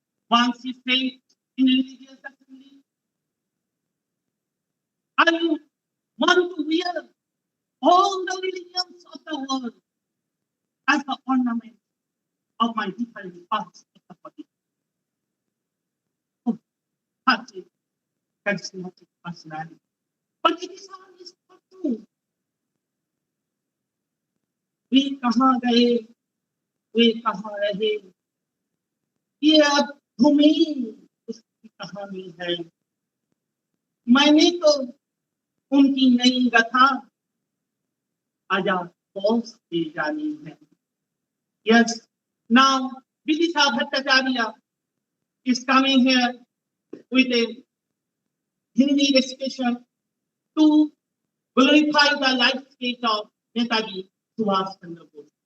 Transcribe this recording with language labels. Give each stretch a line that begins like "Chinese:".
English: Once he said in religious assembly, I want to wear all the religions of the world as the ornament of my different parts of the body. Oh, such a charismatic personality. But it is always not true.
Hindi: वे कहाँ गए, वे कहाँ रहे, ये अब भूमि उसकी कहानी है। मैंने तो उनकी नई गाथा आजाद फौज से जानी है।
English: Yes, now Vidisha Bhattacharya is coming here with a Hindi recitation to glorify the life state of Netaji Subhash Chandra Bose.